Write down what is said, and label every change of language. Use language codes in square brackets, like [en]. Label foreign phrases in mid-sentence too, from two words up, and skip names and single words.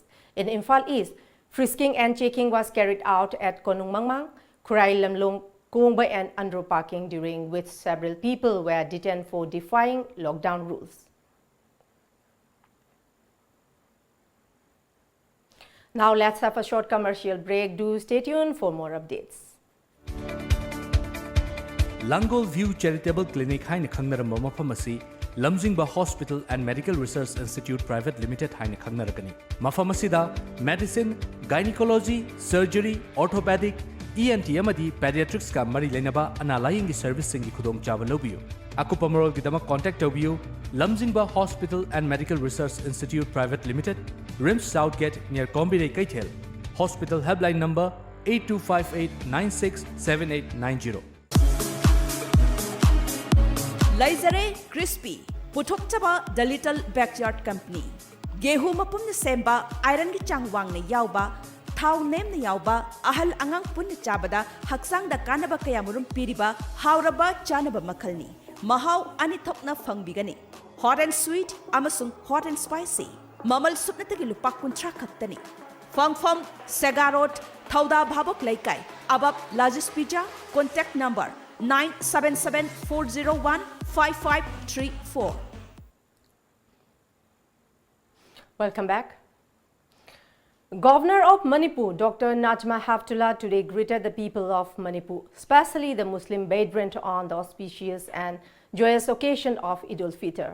[en] In Imphal East, frisking and checking was carried out at Konung Mangmang, Kurai Lamlong, Kumbai and underparking, during which several people were detained for defying lockdown rules. Now let's have a short commercial break. Do stay tuned for more updates. [mni] Langol View Charitable Clinic haina khangnaram mafam asi Lamjingba Hospital and Medical Research Institute Private Limited haina khangnarakani. Mafam asida [en] medicine, gynecology, surgery, orthopedic, ENT [mni] amadi pediatrics ka mari lenaba analayingi service singi khudong chawa lobiyo. Akupa marol gidamak contact tobiyo Lamjingba Hospital and Medical Research Institute Private Limited, RIMS Southgate near Kombinay Kaithel. [en] Hospital helpline number 8258967890. [mni] Laizare Crispy Puthokchaba The Little Backyard Company Gehu mapumna semba iron gi changwang na yauba thau nem na yauba ahal angang punna chabada haksang da kanaba kayamurum piriba hauraba chanaba makhalni mahau ani thopna fangbigani [en] hot and sweet [mni] amasung [en] hot and spicy [mni] mamal supna tagi lupa kuntra khattani fangfam segarot thauda bhabok laikai abab Lajis Pizza [en] contact number [mni] 9774015534. [en] Welcome back. Governor of Manipur, Dr. Najma Heptullah, today greeted the people of Manipur, especially the Muslim brethren, on the auspicious and joyous occasion of Eid al-Fitr.